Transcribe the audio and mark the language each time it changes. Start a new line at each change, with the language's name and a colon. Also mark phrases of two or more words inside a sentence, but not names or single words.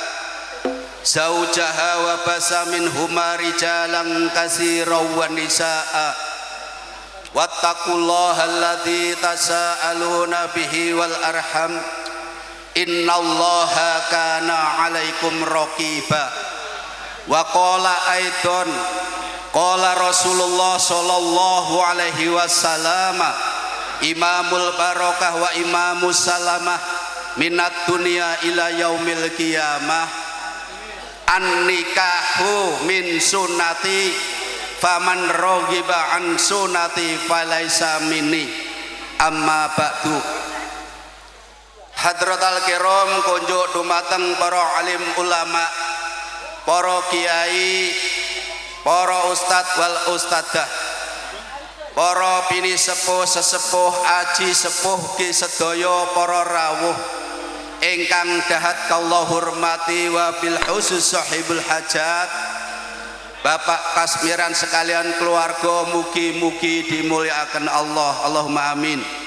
Arabic: زوجها وبث منهما رجالا كثيرا ونساء واتقوا الله الذي تساءلون به والأرحام إن الله كان عليكم رقيبا. وقال أيضا قال رسول الله صلى الله عليه وسلم إمام البركة وإمام السلامة من الدنيا إلى يوم القيامة النكاح من سنتي فمن رغب عن سنتي فليس مني أما بعد. حضرات الكرام
Javanese: kunjuk dumateng para alim ulama, para kiai, para ustad wal ustadah, para bini sepuh sesepuh aji sepuh ki sedaya para rawuh ingkang dahat kallah hormati
Arabic: وبالخصوص صاحب الحاجة,
Javanese: Bapak Kasmiran sekalian keluarga, mugi-mugi dimuliakan Allah,
Arabic: اللهم آمين.